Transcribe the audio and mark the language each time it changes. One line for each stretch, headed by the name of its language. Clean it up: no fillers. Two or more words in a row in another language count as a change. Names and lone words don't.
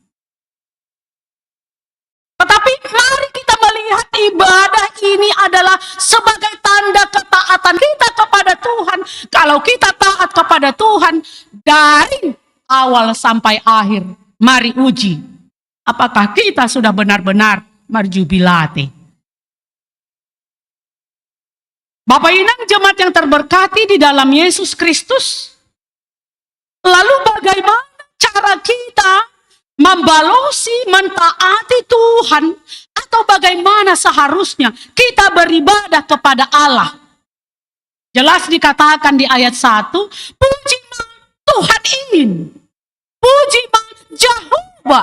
Indonesian: Tetapi mari kita melihat ibadah ini adalah sebagai tanda ketaatan kita kepada Tuhan. Kalau kita taat kepada Tuhan dari awal sampai akhir, mari uji. Apakah kita sudah benar-benar marjubilate? Bapak Inang jemaat yang terberkati di dalam Yesus Kristus. Lalu bagaimana cara kita membalosi, mentaati Tuhan? Atau bagaimana seharusnya kita beribadah kepada Allah? Jelas dikatakan di ayat 1, puji Tuhan ini, puji Jehovah.